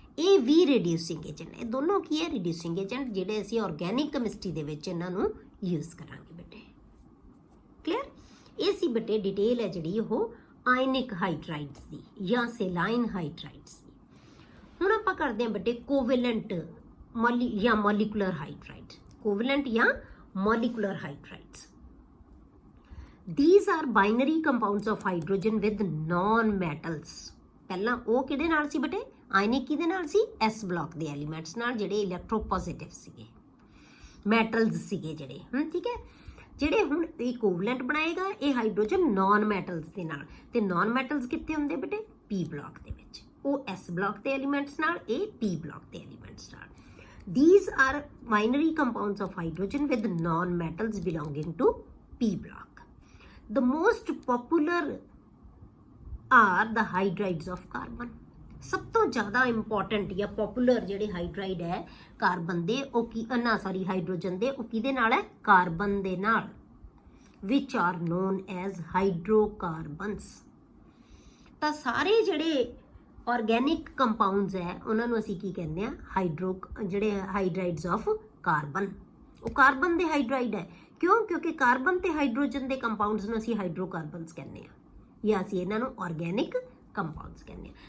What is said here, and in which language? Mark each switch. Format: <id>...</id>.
<pa>ਇਹ ਵੀ reducing agent. ਇਹ ਦੋਨੋਂ ਕੀ ਹੈ? ਰਿਡਿਊਸਿੰਗ ਏਜੰਟ, ਜਿਹੜੇ ਅਸੀਂ ਆਰਗੈਨਿਕ ਕੈਮਿਸਟਰੀ ਦੇ ਵਿੱਚ ਇਹਨਾਂ ਨੂੰ ਯੂਜ਼ ਕਰਾਂਗੇ ਬੇਟੇ। ਕਲੀਅਰ। ਇਹ ਸੀ ਬੇਟੇ ਡਿਟੇਲ ਹੈ ਜਿਹੜੀ ਉਹ ਆਇਨਿਕ ਹਾਈਡਰਾਈਡਸ ਦੀ ਜਾਂ ਸੈਲਾਈਨ ਹਾਈਡਰਾਈਡਸ ਦੀ। ਹੁਣ ਆਪਾਂ ਕਰਦੇ ਹਾਂ ਬੇਟੇ ਕੋਵੈਲੈਂਟ ਜਾਂ ਮੋਲੀਕੂਲਰ ਹਾਈਡਰਾਈਡ। ਕੋਵੈਲੈਂਟ ਜਾਂ molecular ਹਾਈਡਰਾਈਡਸ,</pa> <en>these are binary compounds of hydrogen with non metals।</en> <pa>ਪਹਿਲਾਂ ਉਹ ਕਿਹਦੇ ਨਾਲ ਸੀ ਬੇਟੇ? ਆਇਨਿਕ ਕਿਹਦੇ ਨਾਲ ਸੀ? ਐਸ ਬਲੌਕ ਦੇ ਐਲੀਮੈਂਟਸ ਨਾਲ, ਜਿਹੜੇ ਇਲੈਕਟ੍ਰੋਪੋਜ਼ਿਟਿਵ ਸੀਗੇ, ਮੈਟਲਸ ਸੀਗੇ ਜਿਹੜੇ। ਠੀਕ ਹੈ, ਜਿਹੜੇ ਹੁਣ ਇਹ ਕੋਵੈਲੈਂਟ ਬਣਾਏਗਾ ਇਹ ਹਾਈਡਰੋਜਨ ਨਾਨ ਮੈਟਲਸ ਦੇ ਨਾਲ। ਤੇ ਨਾਨ ਮੈਟਲਸ ਕਿੱਥੇ ਹੁੰਦੇ ਬੇਟੇ? ਪੀ ਬਲੌਕ ਦੇ ਵਿੱਚ। ਉਹ ਐਸ ਬਲੌਕ ਦੇ ਐਲੀਮੈਂਟਸ ਨਾਲ, ਇਹ ਪੀ ਬਲੌਕ ਦੇ ਐਲੀਮੈਂਟਸ ਨਾਲ।</pa> <en>These are binary compounds of hydrogen with non-metals belonging to P block. The most popular are the hydrides of carbon।</en> <pa>ਸਭ ਤੋਂ ਜ਼ਿਆਦਾ ਇੰਪੋਰਟੈਂਟ ਜਾਂ ਪਪੂਲਰ ਜਿਹੜੇ ਹਾਈਡਰਾਈਡ ਹੈ ਕਾਰਬਨ ਦੇ, ਉਹ ਕੀ ਹਾਈਡਰੋਜਨ ਦੇ, ਉਹ ਕਿਹਦੇ ਨਾਲ ਹੈ? ਕਾਰਬਨ ਦੇ ਨਾਲ।</pa> <en>which are known as hydrocarbons।</en> <pa>ਤਾਂ ਸਾਰੇ ਜਿਹੜੇ ਆਰਗੈਨਿਕ ਕੰਪਾਊਂਡਸ ਹੈ ਉਹਨਾਂ ਨੂੰ ਅਸੀਂ ਕੀ ਕਹਿੰਦੇ ਆ? ਜਿਹੜੇ ਹਾਈਡਰਾਈਡਸ ਆਫ ਕਾਰਬਨ। ਉਹ ਕਾਰਬਨ ਦੇ ਹਾਈਡਰਾਈਡ ਹੈ। ਕਿਉਂ? ਕਿਉਂਕਿ ਕਾਰਬਨ ਤੇ ਹਾਈਡਰੋਜਨ ਦੇ ਕੰਪਾਊਂਡਸ ਨੂੰ ਅਸੀਂ ਹਾਈਡਰੋਕਾਰਬਨਸ ਕਹਿੰਦੇ ਆ, ਜਾਂ ਅਸੀਂ ਇਹਨਾਂ ਨੂੰ ਆਰਗੈਨਿਕ ਕੰਪਾਊਂਡਸ ਕਹਿੰਦੇ ਆ।</pa>